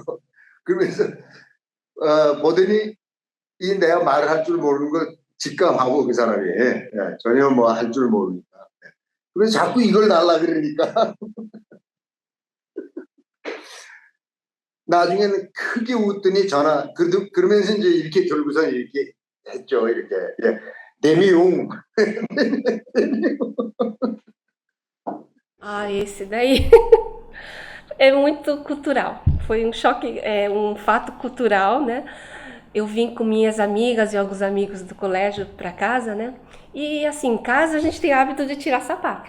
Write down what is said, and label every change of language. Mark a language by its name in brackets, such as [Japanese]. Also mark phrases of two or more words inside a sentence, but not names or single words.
[Korean] 그러면서 보더니 이 내가 말을 할 줄 모르는 걸 직감하고 그 사람이 전혀 뭐 할 줄 모르니까 그래서 자꾸 이걸 달라 그러니까 나중에는 크게 웃더니 그러면서 이제 이렇게 들고서 이렇게 했죠. 이렇게 데미용. [Portuguese] Esse daí é muito cultural. Foi um choque, um fato cultural, né? Eu vim com minhas amigas e alguns amigos do colégio para casa, né? E assim, em casa a gente tem hábito de tirar sapato.